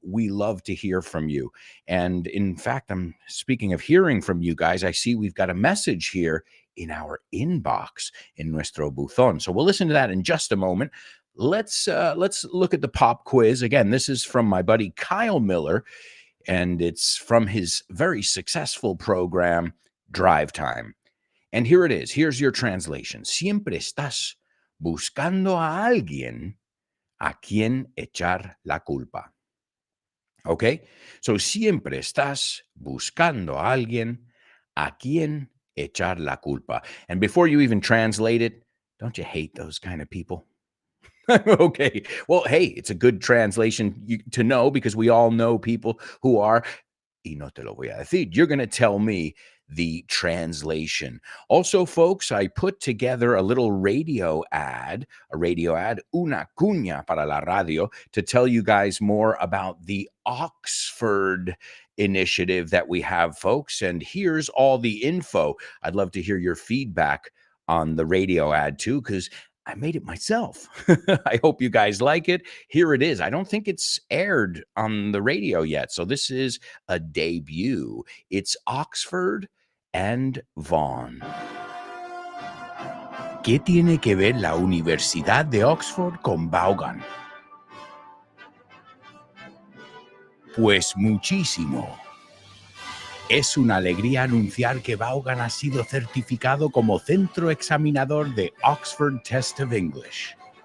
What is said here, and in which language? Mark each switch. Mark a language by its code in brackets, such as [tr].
[en] We love to hear from you. And in fact, I'm speaking of hearing from you guys, I see we've got a message here in our inbox in [es] nuestro buzón. [en] So we'll listen to that in just a moment. Let's look at the pop quiz. Again, this is from my buddy Kyle Miller, and it's from his very successful program, Drive Time. And here it is. Here's your translation. [es] Siempre estás buscando a alguien a quien echar la culpa. Okay? So siempre estás buscando a alguien a quien echar la culpa. [en] And before you even translate it, don't you hate those kind of people? Okay. Well, hey, it's a good translation to know, because we all know people who are, [es] y no te lo voy a decir, [en] you're going to tell me the translation. Also, folks, I put together a little radio ad, [es] una cuña para la radio, [en] to tell you guys more about the Oxford initiative that we have, folks. And here's all the info. I'd love to hear your feedback on the radio ad too, because I made it myself. I hope you guys like it. Here it is. I don't think it's aired on the radio yet, so this is a debut. It's Oxford and Vaughan. [es] ¿Qué tiene que ver la Universidad de Oxford con Vaughan? Pues muchísimo. Es una alegría anunciar que Vaughan ha sido certificado como centro examinador de Oxford Test of English.